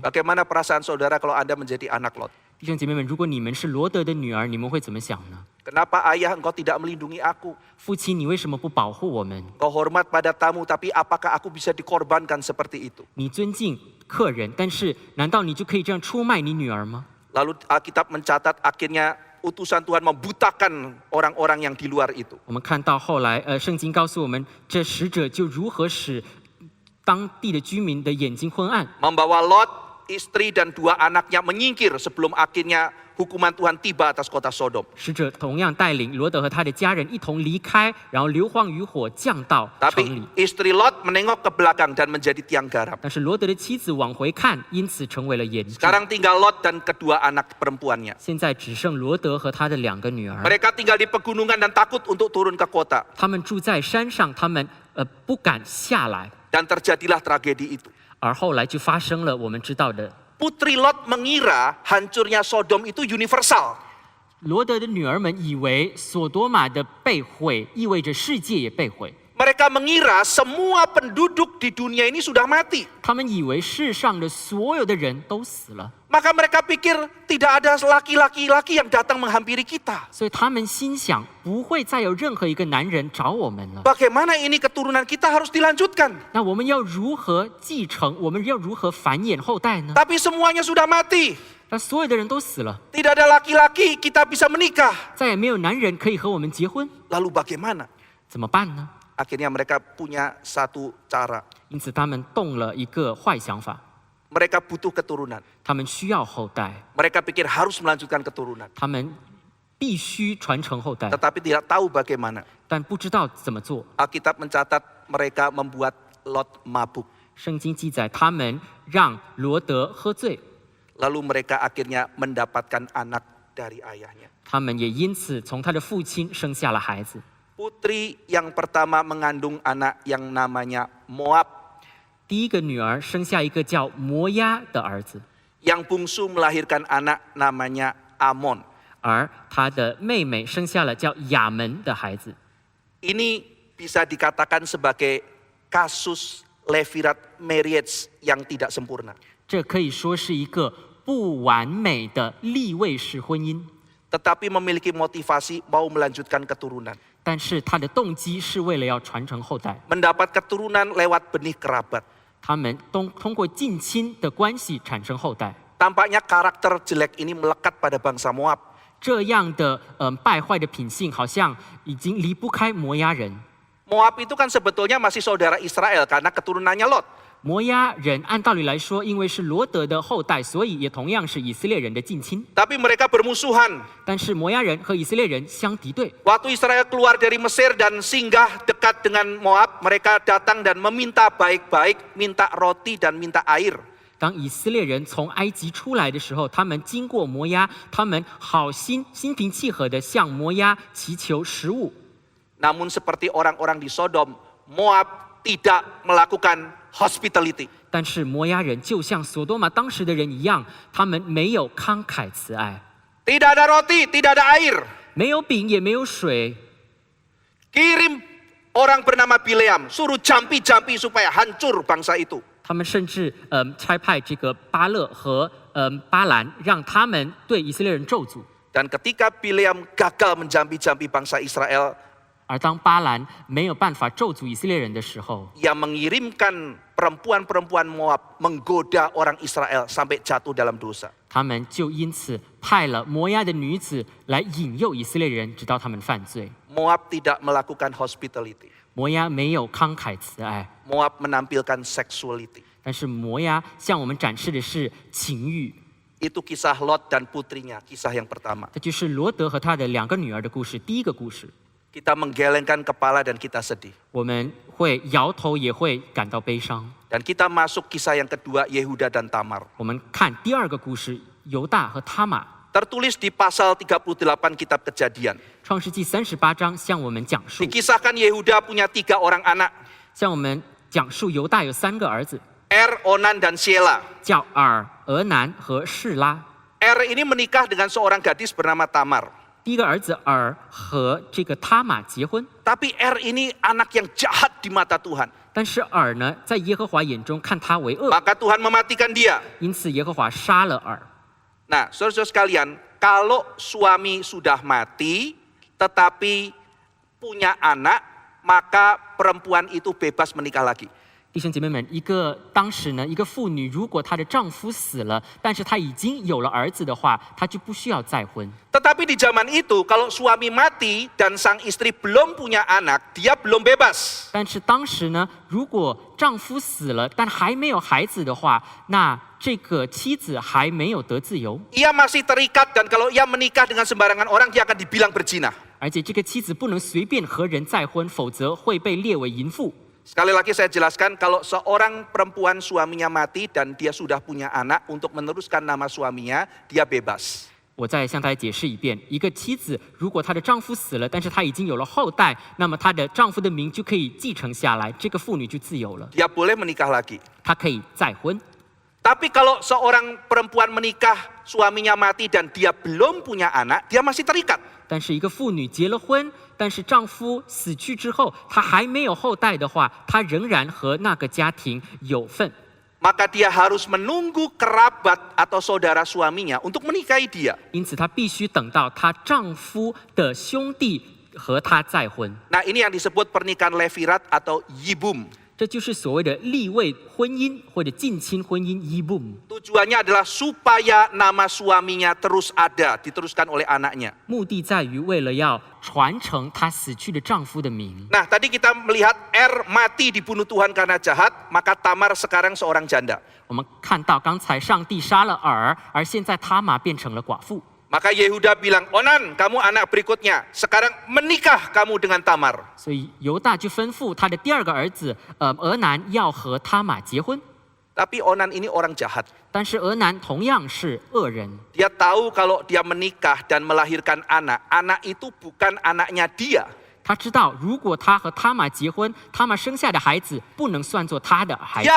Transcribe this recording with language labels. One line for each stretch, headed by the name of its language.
Indonesian: Bagaimana perasaan saudara kalau Anda menjadi anak Lot?
Chinese: 弟兄姐妹们，如果你们是罗德的女儿，你们会怎么想呢？
Indonesian: Kenapa ayah engkau tidak melindungi aku?
Chinese: 父亲，你为什么不保护我们？
Indonesian: Engkau hormat pada tamu, tapi apakah aku bisa dikorbankan seperti itu?
Chinese: 你尊敬客人，但是难道你就可以这样出卖你女儿吗？
Indonesian: Lalu Alkitab mencatat akhirnya utusan Tuhan membutakan orang-orang yang di luar itu.
Chinese: 我们看到后来，圣经告诉我们，这使者就如何使当地的居民的眼睛昏暗，
Indonesian: Membawa Lot, istri dan 2 anaknya menyingkir sebelum akhirnya hukuman Tuhan tiba atas kota Sodom.
Chinese: 使者同样带领罗德和他的家人一同离开，然后硫磺与火降到城里。
Indonesian: Tapi istri Lot menengok ke belakang dan menjadi tiang garam.
Chinese: 但是罗德的妻子往回看，因此成为了盐柱。
Indonesian: Sekarang tinggal Lot dan kedua anak perempuannya.
Chinese: 现在只剩罗德和他的2个女儿，
Indonesian: Mereka tinggal di pegunungan dan takut untuk turun ke kota.
Chinese: 他们住在山上，他们不敢下来，
Indonesian: Dan terjadilah tragedi itu.
Chinese: 而后来就发生了我们知道的。
Indonesian: Putri Lot mengira hancurnya Sodom itu universal.
Chinese: 罗德的女儿们以为所多玛的被毁意味着世界也被毁，
Indonesian: Mereka mengira semua penduduk di dunia ini sudah mati.
Chinese: 他们以为世上的所有的人都死了，
Indonesian: Maka mereka pikir tidak ada laki-laki yang datang menghampiri kita.
Chinese: 所以他们心想不会再有任何一个男人找我们了。
Indonesian: Bagaimana ini keturunan kita harus dilanjutkan?
Chinese: 那我们要如何继承？我们要如何繁衍后代呢？
Indonesian: Tapi semuanya sudah mati.
Chinese: 那所有的人都死了，
Indonesian: Tidak ada laki-laki kita bisa menikah.
Chinese: 再也没有男人可以和我们结婚，
Indonesian: Lalu bagaimana?
Chinese: 怎么办呢？
Indonesian: Akhirnya mereka punya satu cara.
Chinese: 因此他们动了一个坏想法，
Indonesian: Mereka butuh keturunan.
Chinese: 他们需要后代，
Indonesian: Mereka pikir harus melanjutkan keturunan.
Chinese: 他们必须传承后代，
Indonesian: Tetapi tidak tahu bagaimana.
Chinese: 但不知道怎么做。
Indonesian: Alkitab mencatat mereka membuat Lot mabuk.
Chinese: 圣经记载，他们让罗德喝醉，
Indonesian: Lalu mereka akhirnya mendapatkan anak dari ayahnya.
Chinese: 他们也因此从他的父亲生下了孩子。
Indonesian: Putri yang pertama mengandung anak yang namanya Moab.
Chinese: 第一个女儿生下一个叫摩押的儿子，
Indonesian: Yang bungsu melahirkan anak namanya Amon.
Chinese: 而他的妹妹生下了叫亚门的孩子。
Indonesian: Ini bisa dikatakan sebagai kasus Levirat marriage yang tidak sempurna.
Chinese: 这可以说是一个不完美的立位式婚姻，
Indonesian: Tetapi memiliki motivasi mau melanjutkan keturunan.
Chinese: 但是他的动机是为了要传承后代。
Indonesian: Mendapat keturunan lewat benih kerabat.
Chinese: 他们通过近亲的关系产生后代。
Indonesian: Tampaknya karakter jelek ini melekat pada bangsa Moab.
Chinese: 这样的败坏的品性，好像已经离不开摩押人。
Indonesian: Moab itu kan sebetulnya masih saudara Israel karena keturunannya Lot.
Chinese: 摩押人按道理来说，因为是罗德的后代，所以也同样是以色列人的近亲。
Indonesian: Tapi mereka bermusuhan.
Chinese: 但是摩押人和以色列人相敌对。
Indonesian: Waktu Israel keluar dari Mesir dan singgah dekat dengan Moab, mereka datang dan meminta baik-baik, minta roti dan minta air.
Chinese: 当以色列人从埃及出来的时候，他们经过摩押，他们心平气和地向摩押祈求食物。
Indonesian: Namun seperti orang-orang di Sodom, Moab tidak melakukan hospitality.
Chinese: 但是摩押人就像索多玛当时的人一样，他们没有慷慨慈爱，
Indonesian: Tidak ada roti, tidak ada air.
Chinese: 没有饼也没有水。
Indonesian: Kirim orang bernama Bileam, suruh jampi-jampi supaya hancur bangsa itu.
Chinese: 他们甚至差派这个巴勒和巴兰，让他们对以色列人咒诅。
Indonesian: Dan ketika Bileam gagal menjampi-jampi bangsa Israel,
Chinese: 而当巴兰没有办法咒诅以色列人的时候，
Indonesian: ia mengirimkan perempuan-perempuan Moab menggoda orang Israel sampai jatuh dalam dosa.
Chinese: 他们就因此派了摩押的女子来引诱以色列人，直到他们犯罪。
Indonesian: Moab tidak melakukan hospitality.
Chinese: 摩押没有慷慨慈爱，
Indonesian: Moab menampilkan sexuality.
Chinese: 但是摩押向我们展示的是情欲。
Indonesian: Itu kisah Lot dan putrinya, kisah yang pertama.
Chinese: 这就是罗德和他的2个女儿的故事，第一个故事。
Indonesian: Kita menggelengkan kepala dan kita sedih.
Chinese: 我们会摇头，也会感到悲伤。
Indonesian: Dan kita masuk kisah yang kedua, Yehuda dan Tamar.
Chinese: 我们看第2个故事，犹大和他玛。
Indonesian: Tertulis di pasal 38 kitab Kejadian.
Chinese: 创世纪38章向我们讲述，
Indonesian: Dikisahkan Yehuda punya 3 orang anak.
Chinese: 向我们讲述犹大有3个儿子，
Indonesian: Onan dan Shelah.
Chinese: 叫尔、俄南和示拉。
Indonesian: ini menikah dengan seorang gadis bernama Tamar.
Chinese: 第一个儿子尔和这个他玛结婚，
Indonesian: Tapi ini anak yang jahat di mata Tuhan.
Chinese: 但是尔呢，在耶和华眼中看他为恶，
Indonesian: Maka Tuhan mematikan dia.
Chinese: 因此耶和华杀了尔。
Indonesian: Nah, saudara-saudara sekalian, kalau suami sudah mati tetapi punya anak, maka perempuan itu bebas menikah lagi.
Chinese: 弟兄姐妹们，当时呢，一个妇女如果她的丈夫死了，但是她已经有了儿子的话，她就不需要再婚。
Indonesian: Tetapi di zaman itu, kalau suami mati dan sang istri belum punya anak, dia belum bebas.
Chinese: 但是当时呢，如果丈夫死了，但还没有孩子的话，那这个妻子还没有得自由，
Indonesian: Ia masih terikat dan kalau ia menikah dengan sembarangan orang, dia akan dibilang berzina.
Chinese: 而且这个妻子不能随便和人再婚，否则会被列为淫妇。
Indonesian: Sekali lagi saya jelaskan, kalau seorang perempuan suaminya mati dan dia sudah punya anak, untuk meneruskan nama suaminya, dia bebas.
Chinese: 我再向大家解释一遍：一个妻子如果她的丈夫死了，但是她已经有了后代，那么她的丈夫的名就可以继承下来，这个妇女就自由了，
Indonesian: Dia boleh menikah lagi.
Chinese: 她可以再婚。
Indonesian: Tapi kalau seorang perempuan menikah, suaminya mati dan dia belum punya anak, dia masih terikat.
Chinese: 但是一个妇女结了婚，但是丈夫死去之后，她还没有后代的话，她仍然和那个家庭有份。
Indonesian: Maka dia harus menunggu kerabat atau saudara suaminya untuk menikahi dia.
Chinese: 因此，她必须等到她丈夫的兄弟和她再婚。
Indonesian: Nah, ini yang disebut pernikahan Levirat atau Yibum.
Chinese: 这就是所谓的立位婚姻或者近亲婚姻 （yibum）。
Indonesian: Tujuannya adalah supaya nama suaminya terus ada, diteruskan oleh anaknya.
Chinese: 目的在于为了要传承她死去的丈夫的名。
Indonesian: Nah, tadi kita melihat mati dibunuh Tuhan karena jahat, maka Tamar sekarang seorang janda.
Chinese: 我们看到刚才上帝杀了尔，而现在他玛变成了寡妇。
Indonesian: Maka Yehuda bilang, Onan, kamu anak berikutnya. Sekarang menikah kamu dengan Tamar.
Chinese: 所以犹大就吩咐他的第2个儿子俄南要和他玛结婚。
Indonesian: Tapi Onan ini orang jahat.
Chinese: 但是俄南同样是恶人，
Indonesian: Dia tahu kalau dia menikah dan melahirkan anak, anak itu bukan anaknya dia.
Chinese: 他知道如果他和他玛结婚，他玛生下的孩子不能算作他的孩子。